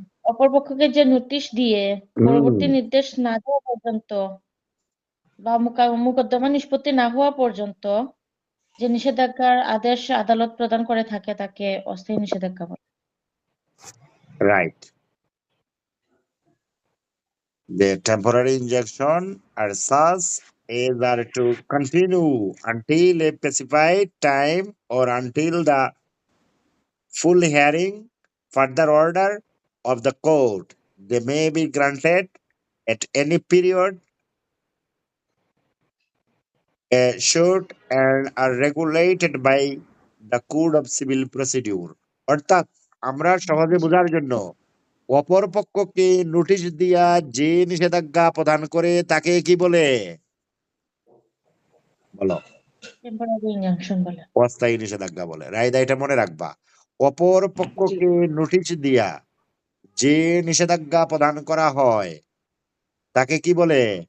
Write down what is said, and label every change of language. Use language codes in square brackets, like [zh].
[bn] অপরপক্ষকে যে নোটিশ দিয়ে হুম পরবর্তী নির্দেশ না দেওয়া পর্যন্ত বা মোকদ্দমা নিষ্পত্তি না হওয়া পর্যন্ত যে নিষেধাজ্ঞার আদেশ আদালত প্রদান করে থাকে তাকে অস্থায়ী নিষেধাজ্ঞা বলে। Right. [en] The temporary injunction are such as are to continue until a specified time or until the full hearing, further order of the court. They may be granted at any period, short and are regulated by the Code of Civil Procedure. [bn] অর্থাৎ আমরা সহজে বোঝার জন্য অপর পক্ষকে notice দিয়া যে নিষেধাজ্ঞা প্রদান করে তাকে কি বলে? বলো। টেম্পোরারি ইনজাংশন বলে। অস্থায়ী নিষেধাজ্ঞা বলে। রাইদা, এটা মনে রাখবা। অপর জি। পক্ষকে নোটিশ দিয়া যে নিষেধাজ্ঞা প্রদান করা হয় তাকে কি বলে?